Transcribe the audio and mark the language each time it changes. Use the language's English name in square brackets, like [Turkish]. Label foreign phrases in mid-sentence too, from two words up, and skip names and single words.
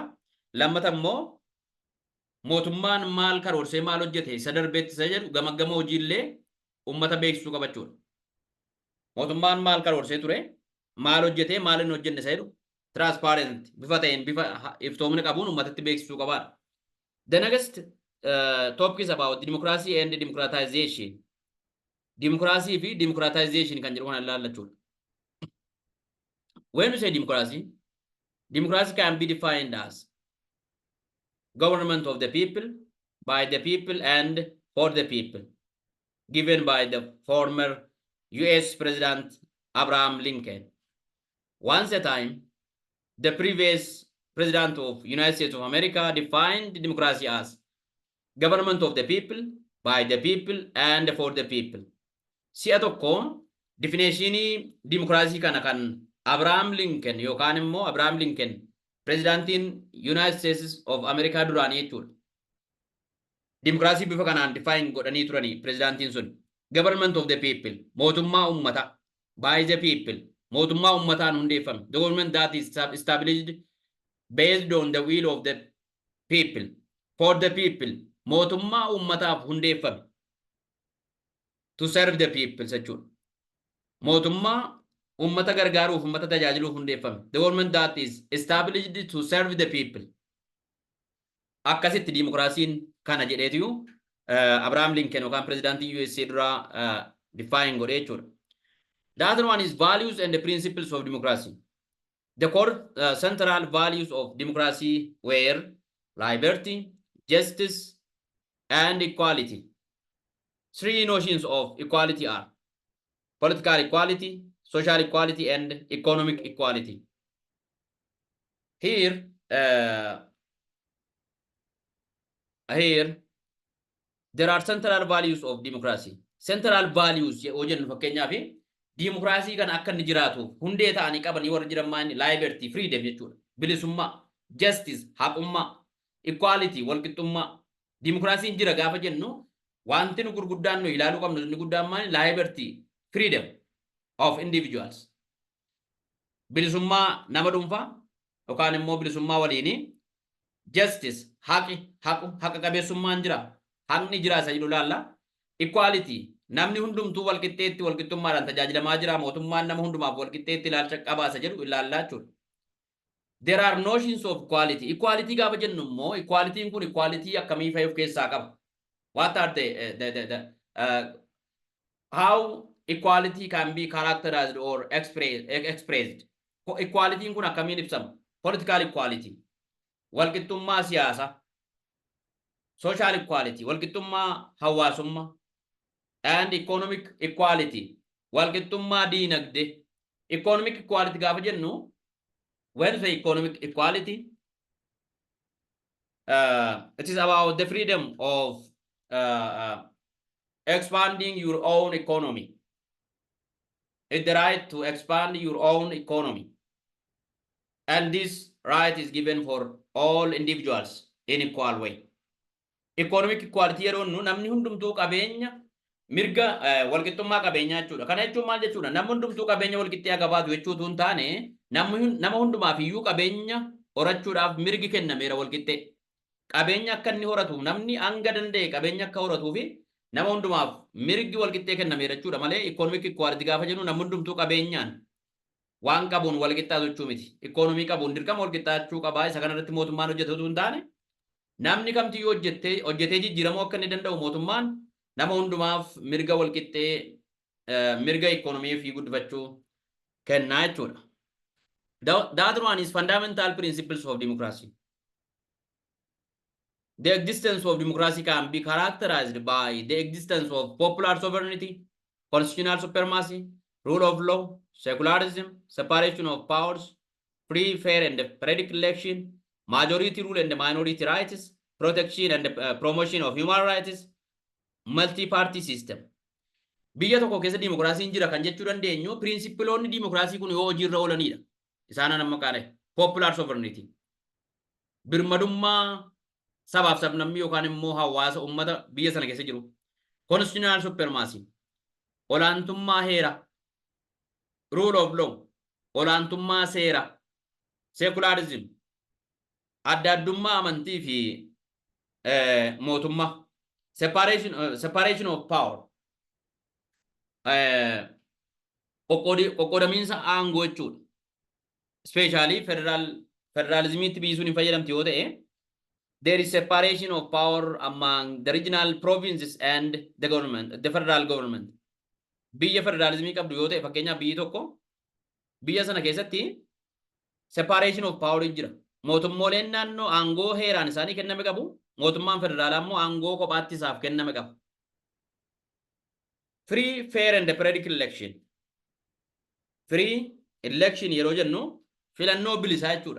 [Oromo] Lammata immoo mootummaan maal karoorsee maal hojjete isa darbeetti isa jedhu gamaggama hojiillee uummata beeksisuu qaba jechuudha. Mootummaan maal karoorsee ture maal hojjete maal hin hojjenne isa jedhu transparent bifa ta'een bifa iftoomina qabuun uummatatti beeksisuu qabaadha. [English] The next topic is about democracy and democratization. [Oromo] Democracy fi democratization kan jedhu kana ilaalla jechuudha. [English] When we say democracy, democracy can be defined as government of the people, by the people, and for the people, given by the former US President Abraham Lincoln. Once a time, the previous President of United States of America defined democracy as government of the people, by the people, and for the people. [Oromo] Si'a tokko definitionii democracy kana kan Abraham Lincoln yookaan immoo Abraham Lincoln Presidentiin United States of America duraanii jechuudha. Democracy bifa kanaan define godhanii turanii Presidentiin sun. [English] Government of the people, [Oromo] mootummaa ummata, [English] by the people, [Oromo] mootummaa ummataan hundeeffame. [English] The government that is established based on the will of the people, for the people, [Oromo] mootummaa ummataaf hundeeffame. [English] To serve the people jechuudha. [Oromo] Mootummaa ummata gargaaruuf ummata tajaajiluuf hundeeffame. [English] The government that is established to serve the people. [Oromo] Akkasitti dimokiraasiin kana jedheetu Abraham Lincoln yookaan Presidentii USA duraa define godhee jechuudha. [English] The other one is values and the principles of democracy. The core central values of democracy were liberty, justice, and equality. Three notions of equality are political equality, social equality, and economic equality. Here, there are central values of democracy. Central values [Oromo] yoo jennu fakkeenyaaf democracy kan akka inni jiraatu hundee ta'anii qabanii warra jiran maani [English] liberty, freedom [Oromo] jechuudha. Bilisummaa, justice, haqummaa, equality, walqixxummaa. Democracy jira gaafa jennu wanti nu gurguddaan nu ilaaluu qabnu inni guddaan maani [English] liberty, freedom of individuals. [Oromo] Bilisummaa nama dhuunfaa yookaan immoo bilisummaa waliini. Justice, haqa qabeessummaan jira. Haqni jira isa jedhu laalla. Equality, namni hundumtuu walqixxeetti walqixxummaadhaan tajaajilamaa jira. Mootummaan nama hundumaaf walqixxeetti ilaalcha qabaa isa jedhu ilaallaa jechuudha. [English] There are notions of equality. [Oromo] Equality gaafa jennu immoo equality kun equality akkamii fayyuu keessaa qaba? [English] What are how equality can be characterized or expressed. [Oromo] Equality kun akkamiin ibsama? [English] Political equality, [Oromo] walqixxummaa siyaasaa, [English] social equality, [Oromo] walqixxummaa hawaasummaa, [English] and economic equality, [Oromo] walqixxummaa diinagdee. [English] Economic equality [Oromo] gaafa jennu, [English] when we say economic equality, it is about the freedom of expanding your own economy. It's the right to expand your own economy. And this right is given for all individuals in equal way. Economic equality [Oromo] yeroon namni hundumtuu qabeenya mirga walqixxummaa qabeenyaa jechuudha. Kana jechuun maal jechuudha? Namni hundumtuu qabeenya walqixxee qabaatu jechuutu hin taane nama hundumaaf iyyuu qabeenya horachuudhaaf mirgi kennameera walqixxee. Qabeenya akka inni horatu namni hanga danda'e qabeenya akka horatuu fi nama hundumaaf mirgi walqixxee kennameera jechuudha malee [English] economic equality [Oromo] gaafa jennu namni hundumtuu qabeenyaan waan qabuun walqixxaatu jechuu miti. Economy qabuun dirqama walqixxaachuu qabaa. Isa kanarratti mootummaan hojjetu hin taane namni kamtiyyuu hojjetee jijjiiramuu akka inni danda'u mootummaan nama hundumaaf mirga walqixxee mirga economy fi guddifachuu kennaa jechuudha. [English] The other one is fundamental principles of democracy. The existence of democracy can be characterized by the existence of popular sovereignty, constitutional supremacy, rule of law, secularism, separation of powers, free, fair, and predictable election, majority rule and minority rights, protection and promotion of human rights, multi-party system. [Oromo] Biyya tokko keessa dimokiraasiin jira kan jechuu dandeenyu pirinsippiloonni dimokiraasii kun yoo hojiirra oolanidha. Isaan amma kaane [English] popular sovereignty. [Oromo] Birmadummaa sabaaf sablammii yookaan immoo hawaasa ummata biyya sana keessa jiru. [English] Constitutional supremacy. [Oromo] Olaantummaa heera. [English] Rule of law. [Oromo] Olaantummaa seera. Secularism. Adda addummaa amantii fi mootummaa. [English] Separation of power. [Oromo] Qoqqoodamiinsa aangoo jechuudha. Especially federalismiitti biyyi sun hin fayyadamti yoo ta'e, [English] there is separation of power among the regional provinces and the government, the federal government. [Oromo] Biyya federalismii qabdu yoo ta'e fakkeenyaaf biyyi tokko biyya sana keessatti [English] separation of power [Oromo] jira. Mootummooleen naannoo aangoo heeraan isaanii kenname qabu. Mootummaan federaalaa immoo aangoo kophaatti isaaf kenname qaba. [English] Free, fair and predictable election. Free election [Oromo] yeroo jennu filannoo bilisaa jechuudha.